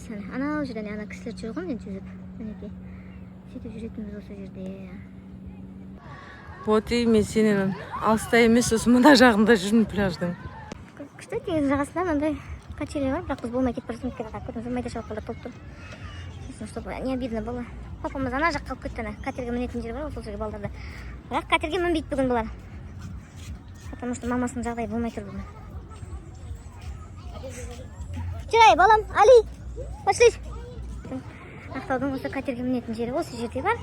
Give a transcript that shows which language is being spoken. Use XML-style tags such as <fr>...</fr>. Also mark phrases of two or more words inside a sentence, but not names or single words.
<kk>Анау жерден ана кісілер жүр ғой, мен жүзіп. Мінекей. Сөйтіп жүретінбіз осы жерде.</kk> <ru>Вот и</ru> <kk>мен сенен алыста емес, осы мына жағында жүрмін пляждың. Күшті теңіз жағасында мынандай качеля бар, бірақ біз болмай кетіп бара жатырмыз. Көрдіңіз бе, майда шалқалар толып тұр.</kk> <ru>Сосын чтобы не обидно было.</ru> <kk>Папамыз ана жаққа алып кетті, катерге мінетін жер бар, сол жерге балдарды. Бірақ катерге мінбейді бүгін бұлар.</kk> <ru>Потому что</ru> <kk>мамасының жағдайы болмай тұр бүгін. Жүрай, балам, Али, пошли. Ақтаудың осы катерге мінетін жері осы жерде бар.</kk>